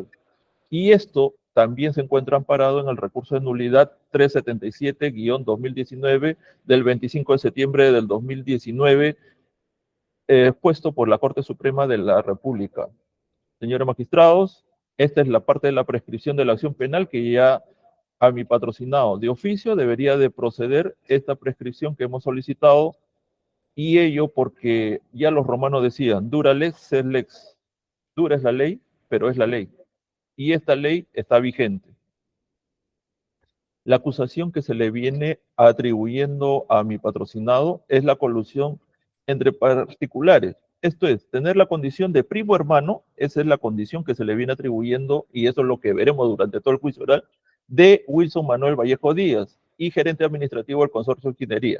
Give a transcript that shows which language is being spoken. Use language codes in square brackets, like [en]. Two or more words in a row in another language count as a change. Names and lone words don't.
[es] Y esto también se encuentra amparado en el recurso de nulidad 377-2019 del 25 de septiembre del 2019, puesto por la Corte Suprema de la República. Señores magistrados, esta es la parte de la prescripción de la acción penal que ya a mi patrocinado de oficio debería de proceder esta prescripción que hemos solicitado, y ello porque ya los romanos decían, [la] dura lex sed lex, [es] dura es la ley, pero es la ley, y esta ley está vigente. La acusación que se le viene atribuyendo a mi patrocinado es la colusión entre particulares. Esto es, tener la condición de primo hermano, esa es la condición que se le viene atribuyendo, y eso es lo que veremos durante todo el juicio oral, de Wilson Manuel Vallejo Díaz y gerente administrativo del consorcio de ingeniería.